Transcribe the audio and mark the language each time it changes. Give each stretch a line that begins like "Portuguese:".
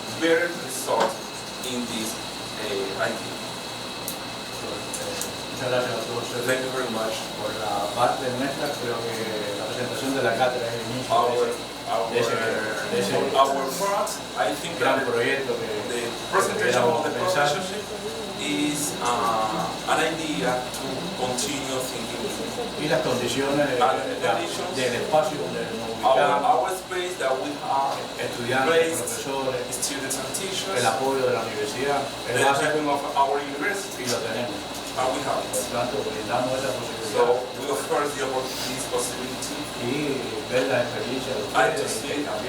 Spanish: Muchas gracias a todos.
English: Thank you very much.
Spanish: Por la parte nuestra, creo que la presentación de la cátedra es el inicio de ese gran proyecto que éramos pensando.
English: Is an idea to continue thinking.
Spanish: Y las condiciones del espacio donde nos ubicamos,
English: our space that we have,
Spanish: estudiantes, profesores,
English: students and teachers,
Spanish: el apoyo de la universidad,
English: the backing of our university,
Spanish: y lo tenemos.
English: We have it.
Spanish: Por tanto, brindamos esa posibilidad.
English: So we offer this possibility.
Spanish: Y ver la experiencia de ustedes,